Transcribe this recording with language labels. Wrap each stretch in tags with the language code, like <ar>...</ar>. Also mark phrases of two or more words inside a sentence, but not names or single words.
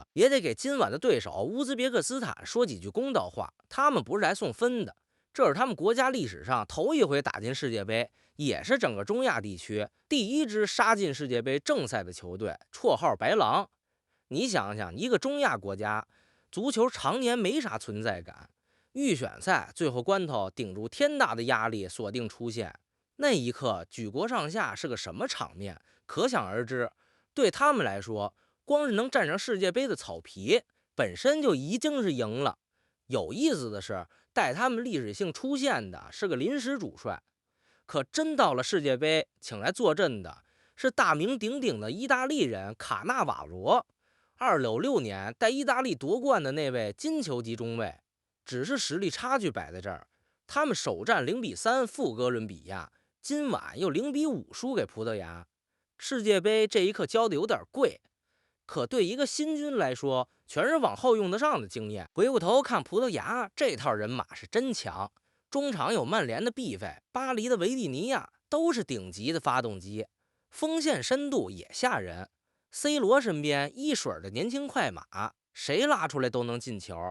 <zh>也得給今晚的對手烏茲別克斯坦說幾句公道話，他們不是來送分的，這是他們國家歷史上頭一回打進世界杯，也是整個中亞地區第1支杀进世界杯正赛的球队，綽號白狼。你想想，一個中亞國家足球常年沒啥存在感， 預選賽最後關頭頂住天大的壓力鎖定出線，那一刻舉國上下是個什麼場面，可想而知。對他們來說，光是能站上世界杯的草皮本身就已經是贏了。有意思的是，带他們历史性出现的是个临时主帅，可真到了世界杯，请来坐鎮的是大名鼎鼎的意大利人卡纳瓦罗，2006年带意大利夺冠的那位金球级中卫。只是實力差距擺在這兒，他們首戰0-3負哥倫比亞，今晚又0-5輸給葡萄牙。世界杯這一刻交的有點貴，可對一個新軍來說，全是往後用得上的經驗。回過頭看葡萄牙這套人馬是真強，中場有曼聯的畢費，巴黎的維蒂尼亞，都是頂級的發動機，鋒線深度也嚇人。C 羅身邊一水的年輕快馬，誰拉出來都能進球。</zh>